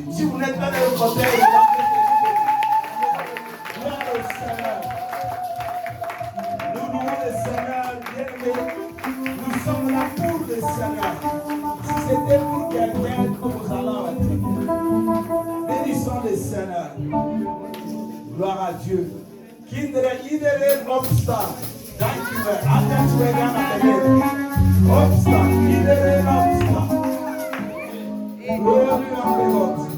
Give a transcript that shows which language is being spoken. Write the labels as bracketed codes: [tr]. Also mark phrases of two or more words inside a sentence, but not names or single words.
[fr] Si vous n'êtes pas dans le fauteuil roulant, louons le Seigneur. Nous louons le Seigneur, bien-aimés. Nous sommes là pour le Seigneur. Si c'était pour quelqu'un, nous allons être. Bénissons le Seigneur. Gloire à Dieu. [nl] Kinderen, iedereen opstaan. Dankjewel. Altijd we gaan naar de Heer. Opstaan. Iedereen opstaan. Glorie aan de God.